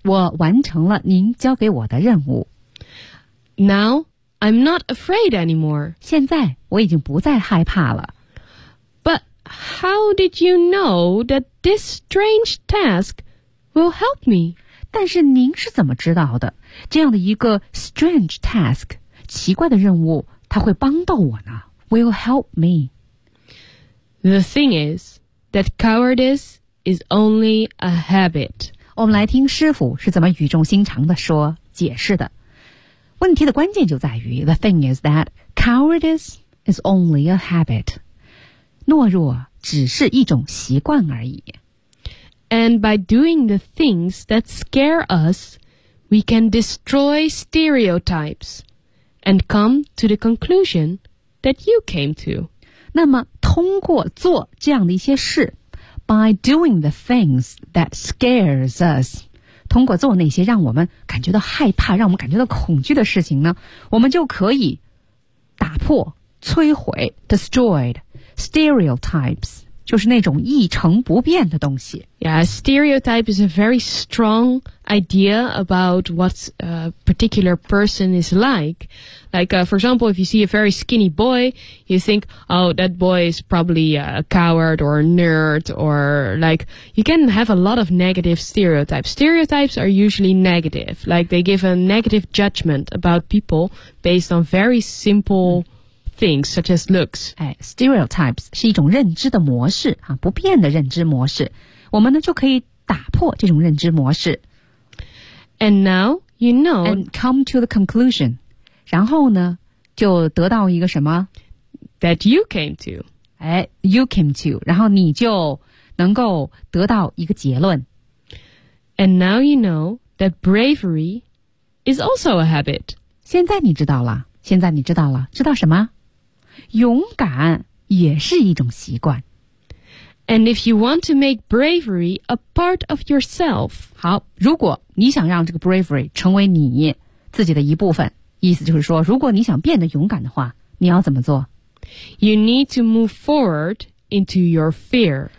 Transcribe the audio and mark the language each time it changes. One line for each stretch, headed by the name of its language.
Chinese: 我完成了您交给我的任务。
English: Now, I'm not afraid anymore.
Chinese: 现在我已经不再害怕了。
English: But how did you know that this strange task will help me?
Chinese: 但是您是怎么知道的？这样的一个 strange task, 奇怪的任务,它会帮到我呢?
English: Will help me. The thing is that cowardice is only a habit.
Chinese: 我们来听师傅是怎么语重心长地说解释的。问题的关键就在于 The thing is that cowardice is only a habit. 懦弱只是一种习惯而已。
English: And by doing the things that scare us, we can destroy stereotypes and come to the conclusion that you came to.
Chinese: 那么通过做这样的一些事 By doing the things that scares us, 通过做那些让我们感觉到害怕、让我们感觉到恐惧的事情呢，我们就可以打破、摧毁 destroyed stereotypes, 就是那种一成不变的东西。
English: Yeah, stereotype is a very strong idea about what a particular person is like. Like, for example, if you see a very skinny boy, you think, oh, that boy is probably a coward or a nerd or like, you can have a lot of negative stereotypes. Stereotypes are usually negative. Like, they give a negative judgment about people based on very simple things, such as looks.
Chinese: Hey, stereotypes 是一种认知的模式、啊、不变的认知模式。我们呢就可以打破这种认知模式。
English: And now, you know. And come to the conclusion.
Chinese: 然后呢就得到一个什么
English: That you came to. 哎 you came to.
Chinese: 然后你就能够得到一个结论。
English: And now you know that bravery is also a habit.
Chinese: 现在你知道了。现在你知道了。知道什么勇敢也是一种习惯。
English: And if you want to make bravery a part of yourself,
Chinese: 好，如果你想让这个 bravery 成为你自己的一部分意思就是说，如果你想变得勇敢的话，你要怎么做？
English: You need to move forward into your fear.